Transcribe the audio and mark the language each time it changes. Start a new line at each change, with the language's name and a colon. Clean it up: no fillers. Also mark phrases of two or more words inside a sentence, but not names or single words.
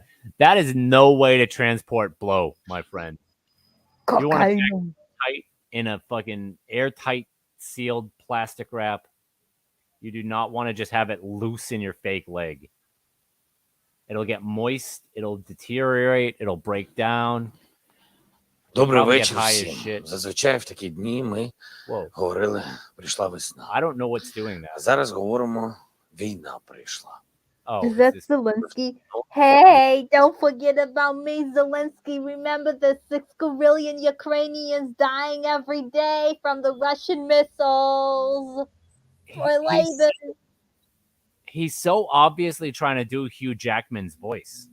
English: That is no way to transport blow, my friend. You want to tight in a fucking airtight sealed plastic wrap. You do not want to just have it loose in your fake leg. It'll get moist, it'll deteriorate, it'll break down.
Ukrainian: Добрий вечір всім. Зазвичай в такі дні ми говорили, прийшла весна.
English: I don't know what's doing that.
Ukrainian: А зараз говоримо, війна прийшла.
English: Oh, is that Zelensky? Hey, don't forget about me, Zelensky. Remember the 6 gazillion Ukrainians dying every day from the Russian missiles? He's so obviously trying to do Hugh Jackman's voice.